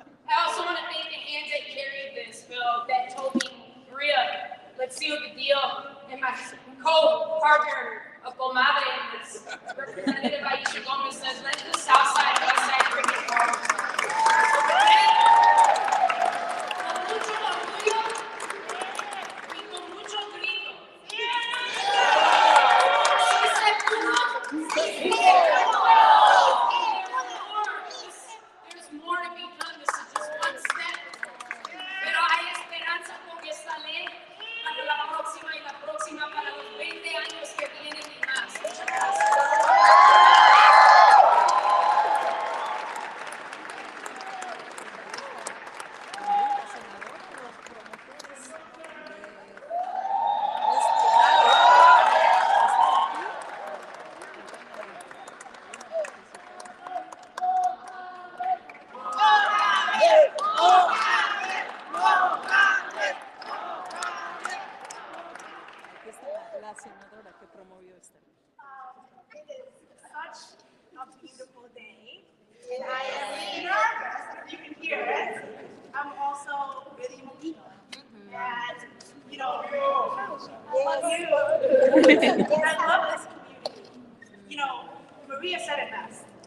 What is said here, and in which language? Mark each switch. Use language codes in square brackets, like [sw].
[en] I also want to thank the hands that carried this bill that told me, Maria, let's seal the deal. And my co-partner of Comadre, Representative Aisha Gomez says, let the South Side and West Side bring it forward. [es] Con mucho orgullo y con mucho grito. Sí se pudo. Sí se pudo. [en] There's more to be done. This is just one step. [es] Pero hay esperanza con esta ley para la próxima y la próxima, para los 20 años que vienen y más. Muchas gracias. La senadora que promovió esta. [en] It is such a beautiful day, and I am really nervous, if you can hear it. I'm also really emotional, and you know, I love you. I love this community. You know, Maria said it best.